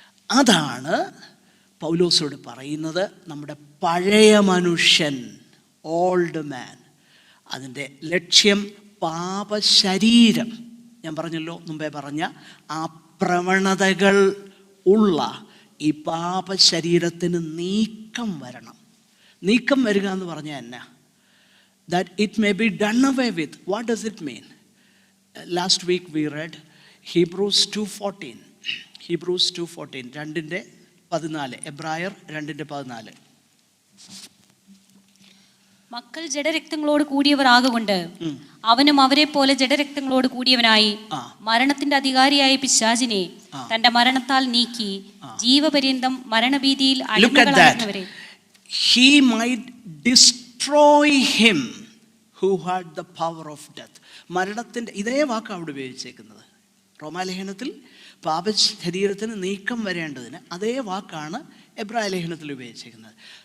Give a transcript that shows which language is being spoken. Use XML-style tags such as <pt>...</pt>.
<ml>അതാണ് പൗലോസോട് പറയുന്നത്. നമ്മുടെ പഴയ മനുഷ്യൻ, ഓൾഡ് മാൻ, അതിൻ്റെ ലക്ഷ്യം പാപശരീരം. ഞാൻ പറഞ്ഞല്ലോ, മുമ്പേ പറഞ്ഞ ആ പ്രവണതകൾ ഉള്ള ഈ പാപശരീരത്തിന് നീക്കം വരണം. നീക്കം വരിക എന്ന് പറഞ്ഞാൽ എന്നാ?</ml> <en>That it may be done away with. What does it mean? Last week we read Hebrews 2:14. Hebrews 2:14. 2:14. എബ്രായർ 2:14.</en> <ml>മക്കൾ ജഡരക്തങ്ങളോട് കൂടിയവർ ആകൊണ്ട് അവനും അവരെ പോലെ ജഡരക്തങ്ങളോട് കൂടിയവനായി മരണത്തിന്റെ അധികാരിയായ പിശാചിനെ തന്റെ മരണത്താൽ നീക്കി ജീവപര്യന്തം മരണഭീതിയിൽ അടിമകളായിരുന്നവരെ</ml> <en>he might destroy him who had the power of death.</en> <ml>മരണത്തിന്റെ ഇതേ വാക്ക് അവിടെ ഉപയോഗിച്ചേക്കുന്നത് റോമാലേഖനത്തിൽ. പാപ ശരീരത്തിന് നീക്കം വരേണ്ടതിന് അതേ വാക്കാണ് എബ്രായ ലേഖനത്തിൽ ഉപയോഗിച്ചേക്കുന്നത്.</ml>